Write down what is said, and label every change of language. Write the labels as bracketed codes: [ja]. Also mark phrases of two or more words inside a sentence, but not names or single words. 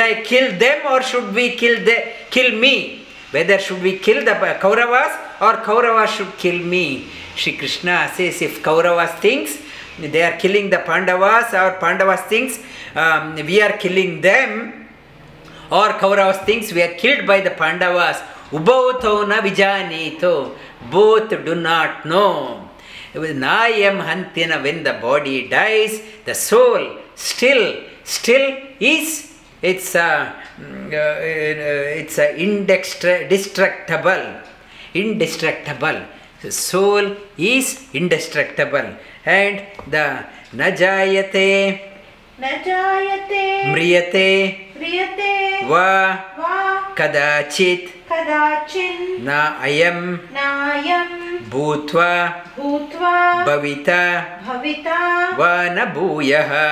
[en] I kill them or should we kill me whether should we kill the Kauravas or Kauravas should kill me Shri Krishna says if Kauravas thinks they are killing the Pandavas or Pandavas thinks we are killing them or Kauravas thinks we are killed by the Pandavas [sa] उभौ तौ न विजानीतो [en] both do not know [sa] नायं हन्ति न [en] when the body dies the soul still is it's indestructible the soul is indestructible and the [sa] न जायते म्रियते वा कदाचित् न अयं भूत्वा भविता वा न भूयः